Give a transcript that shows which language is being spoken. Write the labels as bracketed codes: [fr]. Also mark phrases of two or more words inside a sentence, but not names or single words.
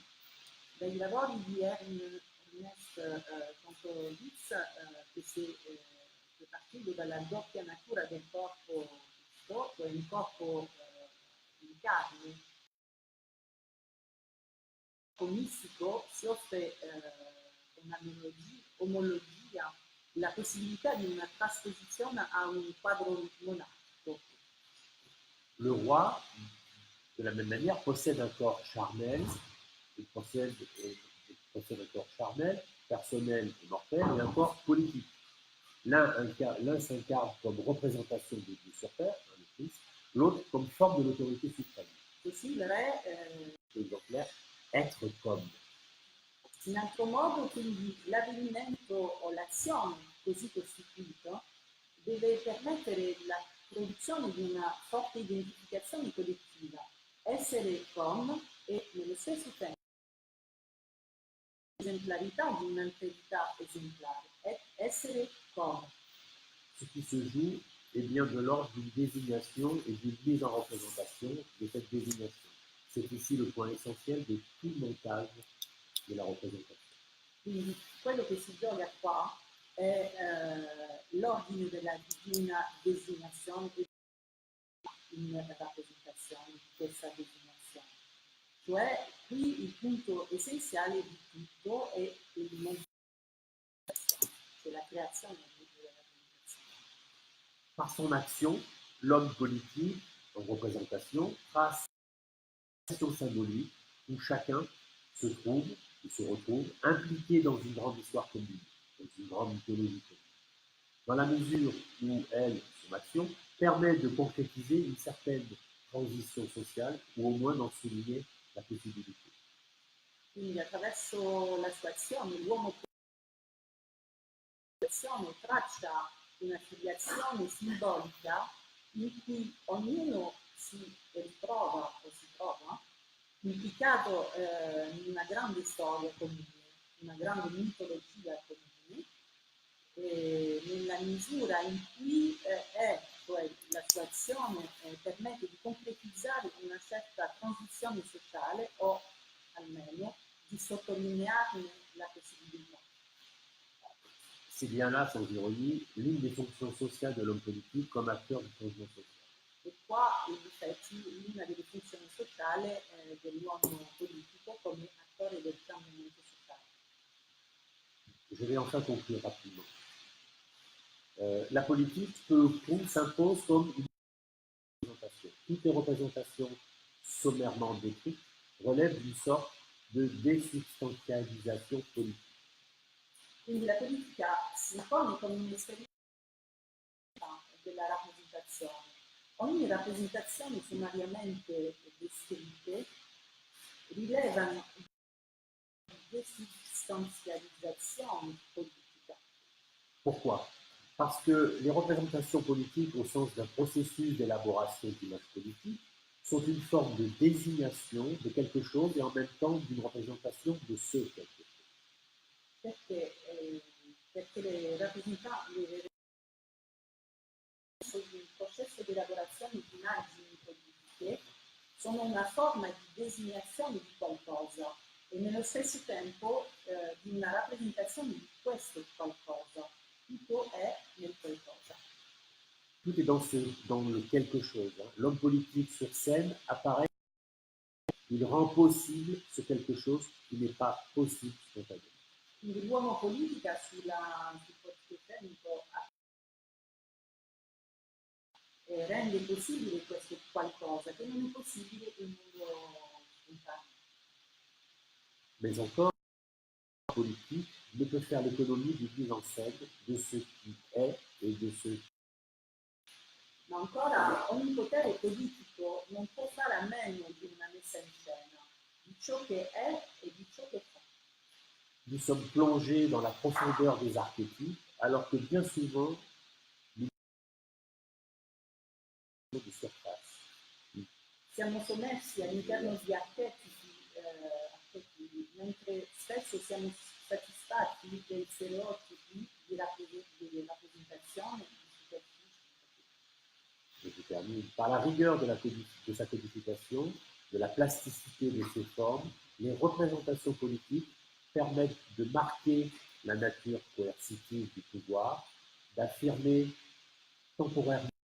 [it] Dai lavori di Ernest Contorowicz, che partendo dalla doppia natura del corpo, cioè un corpo in carne, mistico, si offre un'omologia, la possibilità di una trasposizione a un quadro monarchico. [fr] le roi, de la même manière, possède un corps charnel, il possède un corps charnel, personnel et mortel, et un corps politique. L'un s'incarne comme représentation de Dieu sur terre, le Christ, l'autre comme forme de l'autorité suprême. [it] Così il re, [fr] Exemplaire, être comme. [it] in altro modo, quindi l'avvenimento o l'azione così costituito deve permettere la produzione di una forte identificazione collettiva, essere com e nello stesso tempo l'esemplarità di un'alterità esemplare, essere com. [fr] Ce qui se joue est bien de l'ordre d'une désignation et d'une mise en représentation de cette désignation. C'est ici le point essentiel de tout montage de la représentation. [it] Quindi quello che si gioca qua è l'ordine di una designazione e in rappresentazione di questa designazione. Cioè qui il punto essenziale di tutto è il montaggio, cioè la creazione della rappresentazione. [fr] Par son action, l'homme politique, en représentation, trace une action symbolique où chacun se trouve, ou se retrouve, impliqué dans une grande histoire commune, dans une grande mythologie commune. Dans la mesure où elle, son action, permet de concrétiser une certaine transition sociale, ou au moins d'en souligner la possibilité. [it] Quindi attraverso la sua azione l'uomo traccia una filiazione simbolica in cui ognuno si ritrova o si trova implicato in una grande storia comune, una grande mitologia comune, nella misura in cui cioè la sua azione permette di concretizzare una certa transizione sociale o almeno di sottolinearne la possibilità. [fr] C'est bien là, sans ironie, l'une des fonctions sociales de l'homme politique comme acteur du changement social. [it] E qua in effetti una delle funzioni sociali dell'uomo politico come attore del cambiamento sociale. [fr] Je vais enfin conclure rapidement. La politique, peu ou prou, s'impose comme une représentation. Toutes les représentations sommairement décrites relèvent d'une sorte de désubstantialisation politique. [it] Quindi la politica si pone come un'esperienza della rappresentazione. Ogni rappresentazione sommariamente descritte rilevano [fr] désubstantialisation politique. Pourquoi? Parce que les représentations politiques, au sens d'un processus d'élaboration d'image politique, sont une forme de désignation de quelque chose et en même temps d'une représentation de ce quelque chose. [it] Perché le rappresentanze sono un processo di elaborazione di immagini politiche, sono una forma di designazione di qualcosa e nello stesso tempo di una rappresentazione di questo qualcosa. Tutto è nel qualcosa. [fr] Tout est dans le quelque chose. Hein. L'homme politique sur scène apparaît, il rend possible ce quelque chose qui n'est pas possible spontanément. [it] Quindi l'uomo politica sul palcoscenico rende possibile questo qualcosa che non è possibile in mondo spontaneo. [fr] Mais encore, la politique ne peut faire l'économie d'une mise en scène de ce qui est et de ce qui. [it] Ma ancora ogni potere politico non può fare a meno di una messa in scena di ciò che è e di ciò che fa. [fr] Nous sommes plongés dans la profondeur des archétypes, alors que bien souvent, nous sommes de surface. [it] Siamo sommersi all'interno di archetipi, mentre spesso siamo soddisfatti dei stereotipi di rappresentazione di superficie. [fr] Je termine. Par la rigueur de sa codification, de la plasticité de ses formes, les représentations politiques permettent de marquer la nature coercitive du pouvoir, d'affirmer temporairement